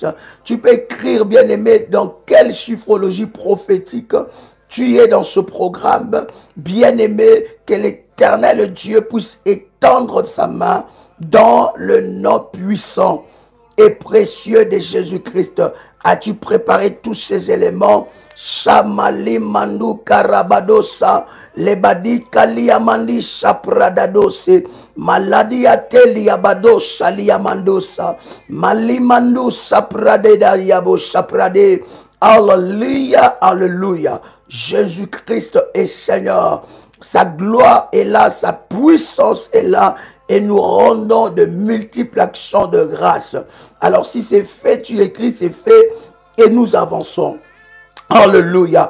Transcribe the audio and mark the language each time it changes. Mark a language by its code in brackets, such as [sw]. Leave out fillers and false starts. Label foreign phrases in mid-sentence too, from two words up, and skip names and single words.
[fr] Tu peux écrire, bien-aimé, dans quelle chiffrologie prophétique tu es dans ce programme. Bien-aimé, que l'Éternel Dieu puisse étendre sa main dans le nom puissant et précieux de Jésus-Christ. As-tu préparé tous ces éléments? Shamali Mandu Karabadosa, Lebadi Kaliamandi Shapradadose, Maladi Ateli Abado Shaliamandosa, Malimandu Saprade Dariabo Shaprade. Alléluia, alléluia. Jésus-Christ est Seigneur. Sa gloire est là, sa puissance est là. Et nous rendons de multiples actions de grâce. Alors si c'est fait, tu écris, c'est fait. Et nous avançons. Alléluia.